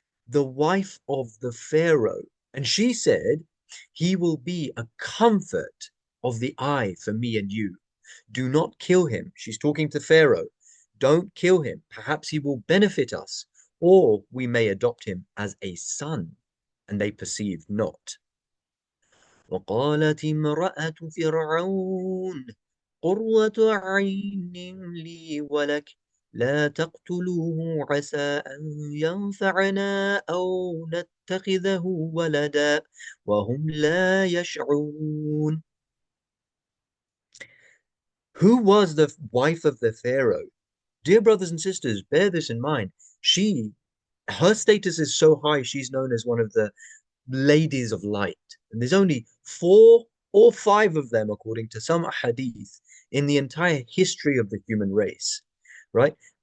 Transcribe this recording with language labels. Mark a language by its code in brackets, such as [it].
[en] The wife of the Pharaoh. And she said, he will be a comfort of the eye for me and you. Do not kill him. She's talking to Pharaoh. Don't kill him. Perhaps he will benefit us, or we may adopt him as a son. And they perceived not. [ar] وقالت امرأة فرعون قرة عين لي ولك لا تقتلوه عسى أن ينفعنا أو نتخذه ولدا وهم لا يشعرون. [en] Who was the wife of the Pharaoh? Dear brothers and sisters, bear this in mind. Her status is so high, she's known as one of the ladies of light. And there's only four or five of them, according to some hadith, in the entire history of the human race, right?